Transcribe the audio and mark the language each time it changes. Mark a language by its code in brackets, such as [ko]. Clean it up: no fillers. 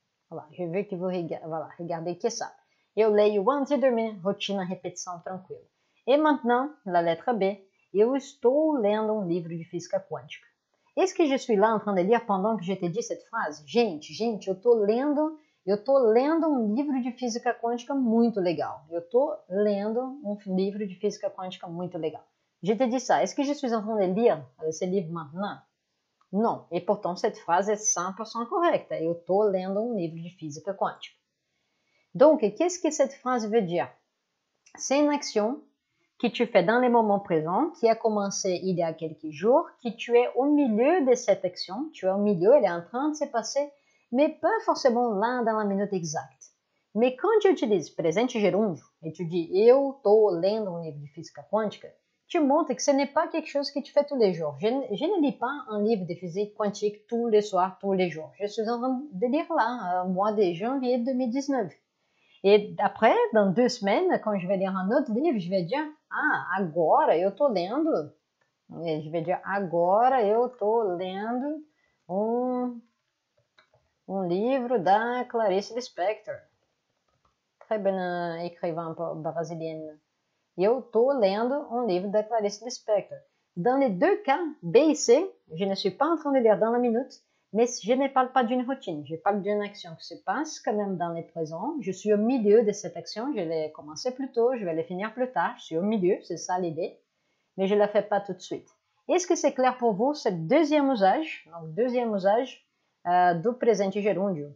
[fr] Voilà, je veux que vous regardez que ça. [pt] Eu leio antes de dormir, rotina, répétition, tranquilo. [fr] E maintenant, la lettre B, [pt] eu estou lendo um livro de física quântica. [fr] Est-ce que je suis là en train de lire pendant que je te dis cette phrase? [pt] Gente, eu tô lendo um livro de física quântica muito legal. Eu tô lendo um livro de física quântica muito legal. [fr] Je te dis ça. Est-ce que je suis en train de lire ce livre maintenant? Non, et pourtant cette phrase est 100% correcte. [pt] Eu tô lendo um livro de física quântica. [fr] Donc, qu'est-ce que cette phrase veut dire? C'est une action que tu fais dans les moments présents, qui a commencé il y a quelques jours, que tu es au milieu de cette action, tu es au milieu, elle est en train de se passer, mais pas forcément là dans la minute exacte. Mais quand tu utilises presente gerúndio et tu dis [pt] eu tô lendo um livro de física quântica, [fr] tu montres que ce n'est pas quelque chose que tu fais tous les jours. Je ne lis pas un livre de physique quantique tous les soirs, tous les jours. Je suis en train de lire là, mois de janvier 2019. Et après, dans 2 semaines, quand je vais lire un autre livre, je vais dire, [pt] agora eu tô lendo. [fr] Et je vais dire, [pt] agora eu tô lendo um livro da Clarice Lispector. [fr] Très bonne écrivain brésilienne. [pt] Eu tô lendo um livre da Clarice Lispector. [fr] Dans les deux cas, B et C, je ne suis pas en train de lire dans la minute, mais je ne parle pas d'une routine. Je parle d'une action qui se passe quand même dans le présent. Je suis au milieu de cette action. Je l'ai commencé plus tôt, je vais la finir plus tard. Je suis au milieu, c'est ça l'idée. Mais je ne la fais pas tout de suite. Est-ce que c'est clair pour vous, ce deuxième usage, donc deuxième usage [pt] do presente gerúndio?